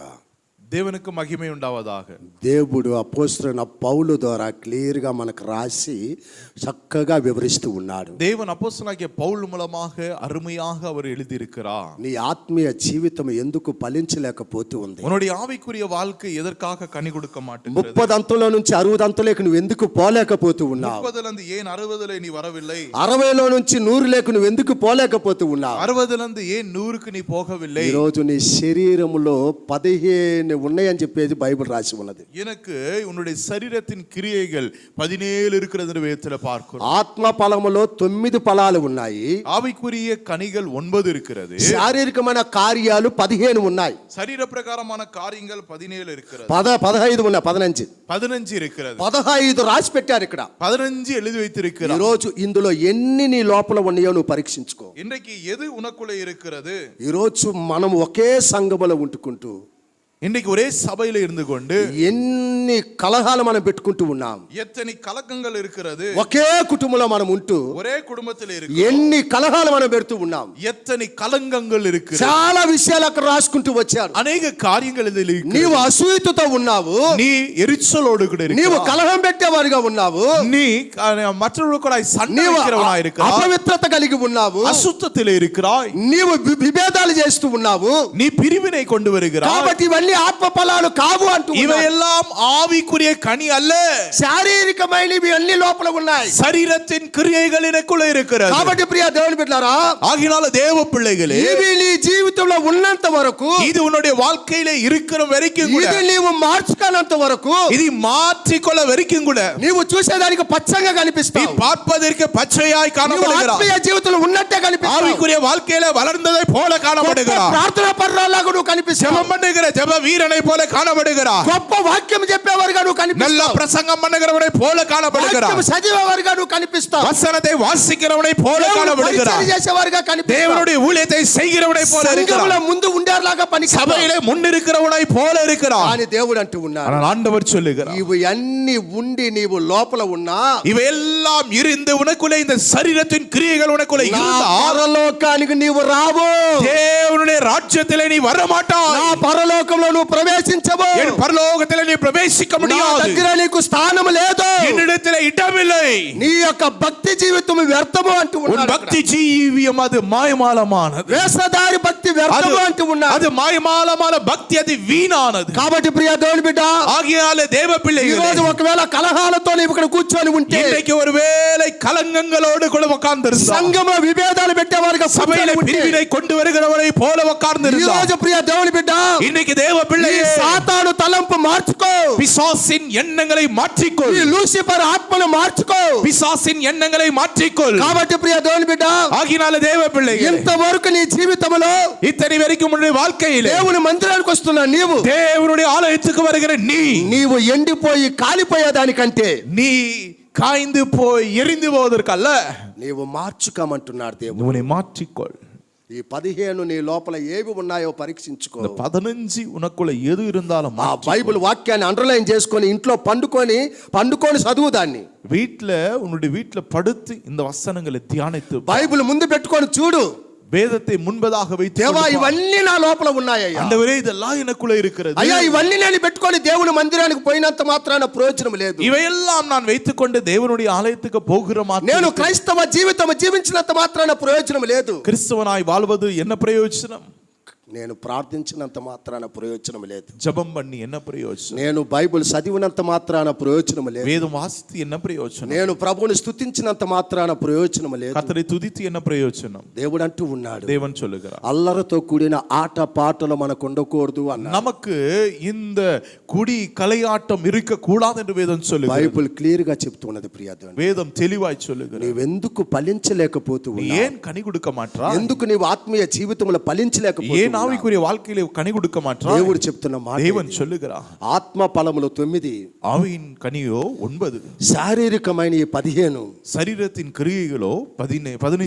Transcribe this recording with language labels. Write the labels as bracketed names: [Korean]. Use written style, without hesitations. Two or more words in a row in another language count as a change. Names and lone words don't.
[Tamil] தேவனுக்கு மகிமை உண்டாவதாக. [Telugu] దేవుడు అపోస్తలుడైన పౌలు ద్వారా క్లియర్గా మనకు రాసి చక్కగా వివరిస్తూ ఉన్నాడు. [Tamil] தேவன் அப்போஸ்தலனாகிய பவுல் மூலமாக அருமையாக அவர் எழுதியிருக்கிறார். [Telugu] నీ ఆత్మీయ జీవితం ఎందుకు ఫలించలేకపోతూ ఉంది? [Tamil] உன்னுடைய ஆவிக்குரிய வாழ்க்கை எதற்காக கனி கொடுக்க மாட்டேங்கிறது? [Telugu] 30 అంతుల నుంచి 60 అంతులకు నువ్వు ఎందుకు పోలేకపోతూ ఉన్నావు? [Tamil] 30 இருந்து ஏன் 60 நீ வரவில்லை? [Telugu] 60లో నుంచి 100 లేకు నువ్వు ఎందుకు పోలేకపోతూ ఉన్నావు? [Tamil] 60 இருந்து ஏன் 100க்கு நீ போகவில்லை? [Telugu] ఈ రోజు నీ శరీరములో 15 ఉన్నాయని చెప్పేది బైబిల్ రాసి ఉన్నది. [Tamil] எனக்கு உன்னுடைய சரீரத்தின் கிரியைகள் 17 இருக்கிறது வேதத்துல பார்க்கிறோம். [Telugu] ఆత్మ ఫలములో 9 ఫలాలు ఉన్నాయి. [Tamil] ஆவிக்குரிய கனிகள் 9 இருக்கிறது. [Telugu] శారీరకమైన కార్యాలు 15 ఉన్నాయి. [Tamil] சரீர பிரகாரமான காரியங்கள் 17 இருக்கிறது. [Telugu] 15 ఉన్నాయి. [Tamil] 15 இருக்கிறது. [Telugu] 15 రాసి పెట్టారు ఇక్కడ. [Tamil] 15 எழுதி வைத்திருக்கிறார். [Telugu] ఈ రోజు ఇందులో ఎన్ని నీ లోపల ఉన్నాయో నువ్వు పరీక్షించుకో. [Tamil] இன்றைக்கு எது உனக்குள்ள இருக்கிறது? [Telugu] ఈ రోజు మనం ఒకే సంఘములో ఉంటుకుంటూ [Tamil] இன்னைக்கு ஒரே சபையில இருந்து கொண்டு [Telugu] ఎన్ని కలహాలు మనం పెట్టుకుంటూ ఉన్నాం. [Tamil] எத்தனை கலக்கங்கள் இருக்கிறது. [Telugu] ఒకే కుటుంబంలో మనం ఉంటూ [Tamil] ஒரே குடும்பத்தில் இருக்கு [Telugu] ఎన్ని కలహాలు మనం పెడుతూ ఉన్నాం. [Tamil] எத்தனை கலங்கங்கள் இருக்கு. [Telugu] చాలా విషయాలు అక్కడ రాసుకుంటూ వచ్చారు. [Tamil] அனேக காரியங்கள் இதில் இருக்கு. [Telugu] నీవు అసూయతో ఉన్నావు. [Tamil] நீ எரிச்சலோடு கூட இருக்க. [Telugu] నీవు కలహం పెట్టేవారిగా ఉన్నావు. [Tamil] நீ மற்றவர்கள் கூட சண்டை வைக்கிறவனாய் இருக்கிறாய். [Telugu] అపవిత్రత కలిగి ఉన్నావు. [Tamil] அசுத்தத்திலே இருக்கிறாய். [Telugu] నీవు విభేదాలు చేస్తూ ఉన్నావు. [Tamil] நீ பிரிவினை கொண்டு வருகிறாய். [Telugu] కాబట్టి ఇవన్నీ ఆత్మ ఫలాలు కావు అంటూ [Tamil] இவையெல்லாம் ஆவிக்குரிய கனி அல்ல. [Telugu] శారీరకమైనవి అన్ని లోపల ఉన్నాయి. [Tamil] சரீரத்தின் கிரியைகள் எனக்குள்ள இருக்கிறது. [Telugu] కాబట్టి ప్రియ దేవుని బిడ్డలారా, [Tamil] ஆகினால தேவ பிள்ளைகளே, [Telugu] ఇవి నీ జీవితంలో ఉన్నంత వరకు, [Tamil] இது உன்னுடைய வாழ்க்கையில இருக்கிற வரைக்கும் கூட, [Telugu] ఇది నీవు మార్చుకోనంత వరకు, [Tamil] இது மாற்றிக்கொள்ள வரைக்கும் கூட, [Telugu] నీవు చూసేదానికి పచ్చగా [Tamil] நீ [Telugu] కనిపిస్తావు. [Tamil] பார்ப்பதற்கு பச்சையாய் [Telugu] నీవు [Tamil] காணப்படுகிறாய். [Telugu] ఆత్మీయ జీవితంలో ఉన్నట్టే కనిపిస్తావు. [Tamil] ஆவிக்குரிய வாழ்க்கையில வளர்ந்ததை போல காணப்படுகிறாய். [Telugu] ప్రార్థనా పరురాలాగా నువ్వు కనిపిస్తావు. [Tamil] ஜெபம் பண்ணுகிற ஜெப வீரனை போல காணப்படுகிறாய். [Telugu] గొప్ప వాక్యం చెప్పేవారుగా నువ్వు [Tamil] நல்ல [Telugu] కనిపిస్తావు. [Tamil] பிரசங்கம் பண்ணுகிறவனை போல காணப்படுகிறாய். [Telugu] వాక్యం చదివేవారుగా నువ్వు కనిపిస్తావు. [Tamil] வசனத்தை வாசிக்கிறவனை போல காணப்படுகிறாய். [Telugu] పరిచర్య చేసేవారుగా కనిపిస్తావు. [Tamil] தேவனுடைய ஊழியத்தை செய்கிறவனை போல இருக்கிறாய். [Telugu] సంఘములో ముందు ఉండేలాగా పనికిస్తావు. [Tamil] சபையிலே முன்னிருக்கிறவனை போல இருக்கிறாய். [Telugu] అని దేవుడు అంటూ ఉన్నాడు. [Tamil] ஆனால் ஆண்டவர் சொல்லுகிறார், [Telugu] ఇవి అన్ని ఉండి నీవు లోపల ఉన్నా, [Tamil] இவையெல்லாம் இருந்து உனக்குள்ளே இந்த சரீரத்தின் கிரியைகள் உனக்குள்ளே [Telugu] నా [Tamil] இருந்தால் [Telugu] పరలోకానికి నీవు రావు. [Tamil] தேவனுடைய ராஜ்யத்திலே நீ வர [Telugu] నా [Tamil] மாட்டாய். [Telugu] పరలోకంలో నువ్వు ప్రవేశించవు. [Tamil] என் பரலோகத்திலே நீ பிரவேசிக்க [Telugu] నా [Tamil] முடியாது. [Telugu] దగ్గర నీకు స్థానం లేదు. [Tamil] என்னிடத்திலே இடமில்லை. [Telugu] నీ యొక్క భక్తి జీవితం వ్యర్థము అంటూ [Tamil] உன் [Telugu] ఉన్నాడు. [Tamil] பக்தி ஜீவியம் அது மாயமாலமானது. [Telugu] వేషధారి భక్తి వ్యర్థము అంటూ ఉన్నాడు. [Tamil] அது மாயமாலமான பக்தி, அது வீணானது. [Telugu] కాబట్టి ప్రియ దేవుని బిడ్డ, [Tamil] ஆகையால தேவ [Telugu] ఈ [Tamil] பிள்ளைகளே, [Telugu] రోజు ఒకవేళ కలహాలతో నీవు ఇక్కడ కూర్చొని ఉంటే, [Tamil] இன்றைக்கு ஒருவேளை கலங்கங்களோடு கூட உட்கார்ந்திருந்தால், [Telugu] సంఘంలో విభేదాలు పెట్టేవారుగా [Tamil] சபையில [Telugu] కూర్చొని ఉంటే, [Tamil] பிரிவினை கொண்டு வருகிறவரை போல [Telugu] ఈ [Tamil] உட்கார்ந்திருந்தால், [Telugu] రోజు ప్రియ దేవుని బిడ్డ, [Tamil] இன்னைக்கு தேவ [Telugu] ఈ [Tamil] பிள்ளையே, [Telugu] సాతాను తలంపు మార్చుకో. [Tamil] பிசாசின் எண்ணங்களை மாற்றிக்கொள். [Telugu] ఈ లూసిఫర్ ఆత్మను మార్చుకో. [Tamil] பிசாசின் எண்ணங்களை மாற்றிக்கொள். [Telugu] కాబట్టి ప్రియ దేవుని బిడ్డ, [Tamil] ஆகினால தேவ பிள்ளைகளே, [Telugu] ఇంతవరకు నీ జీవితంలో [Tamil] இத்தனை வரைக்கும் உன்னுடைய வாழ்க்கையிலே [Telugu] దేవుని మందిరానికి వస్తున్న నీవు, [Tamil] தேவனுடைய ஆலயத்துக்கு வருகிற [Telugu] నీవు ఎండిపోయి కాలిపోయేదానికంటే [Tamil] நீ காய்ந்து போய் எரிந்து போவதற்கல்ல, [Telugu] నీవు మార్చుకోమంటున్నాడు దేవుడు. [Tamil] உன்னை மாற்றிக்கொள். [Telugu] ఈ 15 నీ లోపల ఏవి ఉన్నాయో పరీక్షించుకో. [Tamil] இந்த 15 உனக்குள்ள எது இருந்தாலும் [Telugu] ఆ బైబిల్ వాక్యాన్ని అండర్లైన్ చేసుకొని ఇంట్లో పండుకొని చదువు దాన్ని. [Tamil] வீட்ல உன்னுடைய வீட்ல படுத்து இந்த வசனங்களை தியானித்து [Telugu] బైబిల్ ముందు పెట్టుకొని చూడు. [Tamil] வேதத்தை முன்பதாக வைத்து [Telugu] దేవా ఇవన్నీ నా లోపల ఉన్నాయ్యా. [Tamil] ஆண்டவரே, இதெல்லாம் எனக்குள்ள இருக்கிறது. [Telugu] అయ్యా ఇవన్నీ నేను పెట్టుకొని దేవుని మందిరానికి పోయినంత మాత్రాన ప్రయోజనం లేదు. [Tamil] இவையெல்லாம் நான் வைத்துக்கொண்டு தேவனுடைய ஆலயத்துக்கு போகிற [Telugu] నేను [Tamil] மாத்திரம் [Telugu] క్రైస్తవ జీవితం జీవించినంత మాత్రాన ప్రయోజనం లేదు. [Tamil] கிறிஸ்தவனாய் வாழ்வது என்ன பிரயோஜனம்? [Telugu] నేను ప్రార్థించినంత మాత్రాన ప్రయోజనం లేదు. [Tamil] ஜெபம் பண்ணி என்ன பிரயோஜனம்? [Telugu] నేను బైబిల్ చదివినంత మాత్రాన ప్రయోజనం లేదు. [Tamil] வேதம் வாசித்து என்ன பிரயோஜனம்? [Telugu] నేను ప్రభువుని స్తుతించినంత మాత్రాన ప్రయోజనం లేదు. [Tamil] கர்த்தரை துதித்து என்ன பிரயோஜனம்? [Telugu] దేవుడు అంటూ ఉన్నాడు, [Tamil] தேவன் சொல்லுகிறார், [Telugu] అల్లరితో కూడిన ఆట పాటలు మనకు ఉండకూడదు అన్నాడు. [Tamil] நமக்கு இந்த குடி கலையாட்டம் இருக்க கூடாது என்று வேதம் சொல்லுகிறது. [Telugu] బైబిల్ క్లియర్ గా చెప్తున్నది ప్రియ దేవుని. [Tamil] வேதம் தெளிவாய் சொல்லுகிறது. [Telugu] నీవెందుకు ఫలించలేకపోతూ [Tamil] நீ [Telugu] ఉన్నావు? [Tamil] ஏன் கனி கொடுக்க மாட்றா? [Telugu] ఎందుకు నీవు ఆత్మీయ జీవితంలో ఫలించలేకపోతూ [Tamil] ஏன் ஆவிக்குரிய வாழ்க்கையிலே கனி கொடுக்க மாட்றா? [Telugu] దేవుడు చెప్తున్న మాట [Tamil] தேவன் சொல்லுகிறார், [Telugu] ఆత్మ ఫలములు 9, [Tamil] ஆவியின் கனியோ 9, [Telugu] శారీరకమైన ఈ 15. [Tamil] சரீரத்தின் கிரியைகளோ 15.